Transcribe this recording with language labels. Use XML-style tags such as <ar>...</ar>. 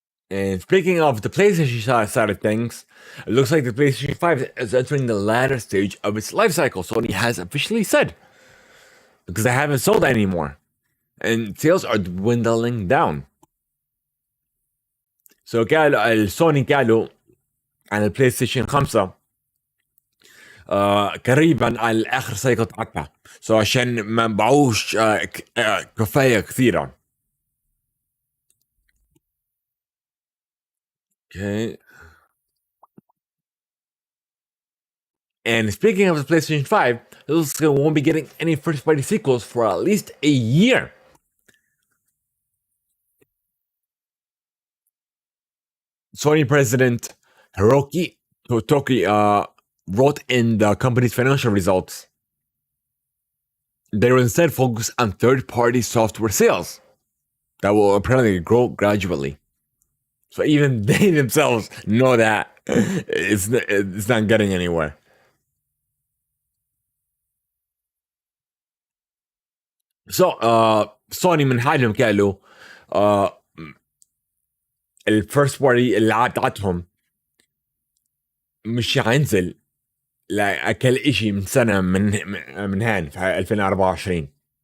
<en>And speaking of the PlayStation side of things, it looks like the PlayStation 5 is entering the latter stage of its life cycle. Sony has officially said, because they haven't sold anymore, and sales are dwindling down.</en> <ar>So قالوا سوني قالوا عن البلاي ستيشن 5 قريبا على اخر سايكل تاعتها. سو عشان ما نبيعوش كفايه كثيره.</ar> <en>Okay. And speaking of the PlayStation 5, it looks like we won't be getting any first party sequels for at least a year. Sony president Hiroki Totoki wrote in the company's financial results. They will instead focus on third-party software sales that will apparently grow gradually. So even they themselves know that it's not getting anywhere.</en> <ar>So سوني من حالهم قالوا الفيرست بارتي الالعاب تاعتهم مش حينزل لاكل اشي من سنه من هان في 2024.</ar>